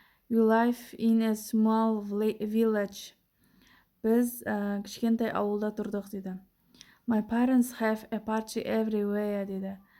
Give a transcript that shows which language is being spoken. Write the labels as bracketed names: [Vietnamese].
[English] We live in a small village. [Kazakh] Біз кішкентай ауылда тұрдық дейді. [English] My parents have a party everywhere [Kazakh] дейді.